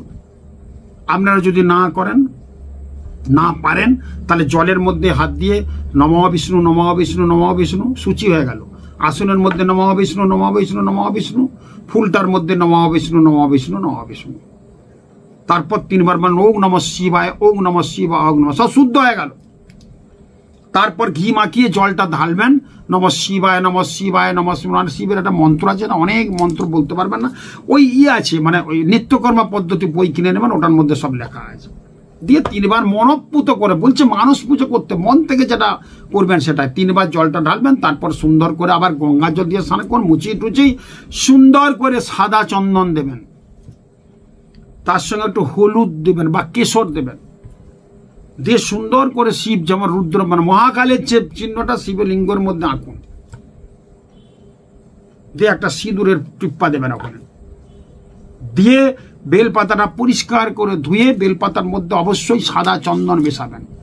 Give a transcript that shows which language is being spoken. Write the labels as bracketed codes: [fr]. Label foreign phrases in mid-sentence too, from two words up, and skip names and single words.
[bn] আপনারা যদি না করেন, না পারেন, তাহলে জলের মধ্যে হাত দিয়ে [sa] নমঃ বিষ্ণু নমঃ বিষ্ণু নমঃ বিষ্ণু, [bn] সূচি হয়ে গেল। আসনের মধ্যে [sa] নমঃ বিষ্ণু নমঃ বিষ্ণু নমঃ বিষ্ণু, [bn] ফুলটার মধ্যে [sa] নমঃ বিষ্ণু নমঃ বিষ্ণু নমঃ বিষ্ণু, [bn] তারপর 3 বার বলেন [sa] ওং নমঃ শিবায়, ওং নমঃ শিবায়, ওং নমঃ, [bn] সব শুদ্ধ হয়ে গেল। তারপর ঘি মাখিয়ে জলটা ঢালবেন, [sa] নমঃ শিবায় নমঃ শিবায় নমঃ শিবায়। [bn] শিবের একটা মন্ত্র আছে না, অনেক মন্ত্র বলতে পারবেন না, ওই আছে, মানে ওই নিত্যকর্মা পদ্ধতি বই কিনে নেবেন, ওটার মধ্যে সব লেখা আছে। দিয়ে 3 বার মনঃপুত করে, বলছে মানুষ পুজো করতে, মন থেকে যেটা করবেন সেটাই, 3 বার জলটা ঢালবেন, তারপর সুন্দর করে আবার গঙ্গা জল দিয়ে স্নান করুন, মুচিয়ে টুচিয়ে সুন্দর করে সাদা চন্দন দেবেন, তার সঙ্গে একটু হলুদ দেবেন বা কেশর দেবেন, দিয়ে সুন্দর করে শিব যেমন রুদ্র মানে মহাকালের যে চিহ্নটা শিবলিঙ্গের মধ্যে আঁকুন, দিয়ে একটা সিঁদুরের টিপ্পা দেবেন ওখানে, দিয়ে বেলপাতাটা পরিষ্কার করে ধুয়ে বেলপাতার মধ্যে অবশ্যই সাদা চন্দন মেশাবেন।